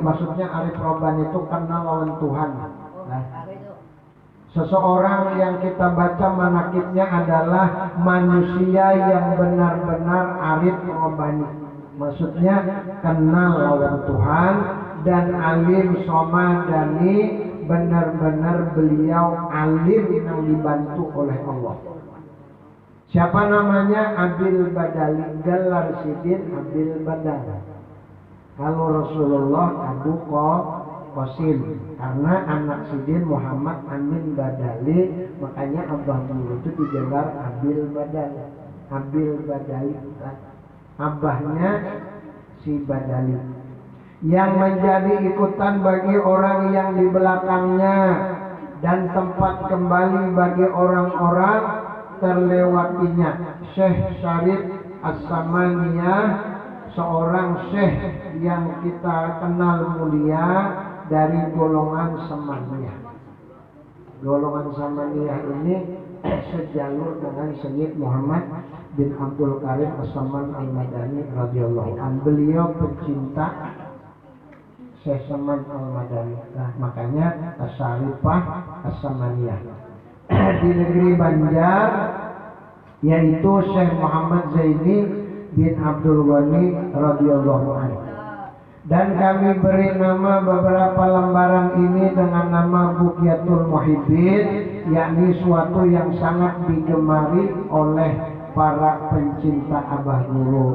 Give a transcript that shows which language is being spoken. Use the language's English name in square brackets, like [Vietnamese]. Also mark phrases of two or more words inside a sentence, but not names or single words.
[Indonesian] Maksudnya [Arabic] عارف رباني [Indonesian] itu kenal lawan Tuhan. Nah, seseorang yang kita baca manakibnya adalah manusia yang benar-benar [Arabic] عارف رباني. [Indonesian] Maksudnya kenal lawan Tuhan dan [Arabic] عالم صمداني, [Indonesian] benar-benar beliau alim yang dibantu oleh Allah. Siapa namanya? Abil Badali, gelar Sidin Abil Badali. Kalau Rasulullah Abu Qasim, karena anak Sidin Muhammad Amin Badali, makanya Abah Guru itu digelar Abil Badali. Abil Badali, abahnya si Badali, yang menjadi ikutan bagi orang yang di belakangnya dan tempat kembali bagi orang-orang terlewatinya. Syekh Syarif As-Samaniyah, seorang syekh yang kita kenal mulia dari golongan Samaniyah. Golongan Samaniyah ini sejalur dengan Sayyid Muhammad bin Abdul Karim As-Saman Al-Madani [Arabic] رضي الله عنه. [Indonesian] Beliau pecinta Syekh Saman Al-Madani. Nah, makanya As-Syarifah As-Samaniyah. Di negeri Banjar, yaitu Syekh Muhammad Zaini bin Abdul Ghani [Arabic] رضي الله عنه. [Indonesian] Dan kami beri nama beberapa lembaran ini dengan nama Buqyatul Muhibbin, yakni suatu yang sangat digemari oleh para pencinta Abah Guru.